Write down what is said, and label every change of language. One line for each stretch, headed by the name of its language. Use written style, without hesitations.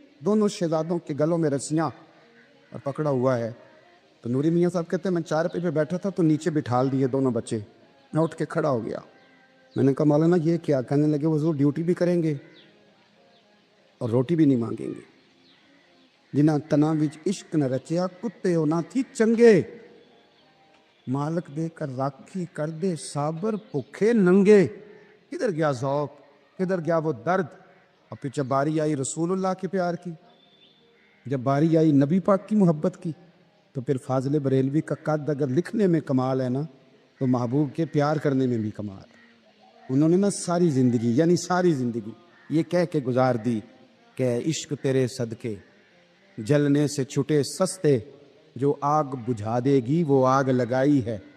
Urdu: دونوں شہزادوں کے گلوں میں رسیاں اور پکڑا ہوا ہے. تو نوری میاں صاحب کہتے ہیں میں چارپائی پہ بیٹھا تھا تو نیچے بٹھال دیے دونوں بچے. میں اٹھ کے کھڑا ہو گیا. میں نے کہا مولانا یہ کیا. کہنے لگے حضور ڈیوٹی بھی کریں گے اور روٹی بھی نہیں مانگیں گے.
Punjabi: جنہ تنا وچ عشق نہ رچیا کتے ہو نہ تھی چنگے, مالک دے کر راکھی کر دے صابر بھوکے ننگے.
Urdu: کدھر گیا ذوق, کدھر گیا وہ درد. اور پھر جب باری آئی رسول اللہ کے پیار کی, جب باری آئی نبی پاک کی محبت کی, تو پھر فاضل بریلوی کا قد اگر لکھنے میں کمال ہے نا, تو محبوب کے پیار کرنے میں بھی کمال. انہوں نے نا ساری زندگی, یعنی ساری زندگی یہ کہہ کے گزار دی کہ عشق تیرے صدقے جلنے سے چھٹے سستے, جو آگ بجھا دے گی وہ آگ لگائی ہے.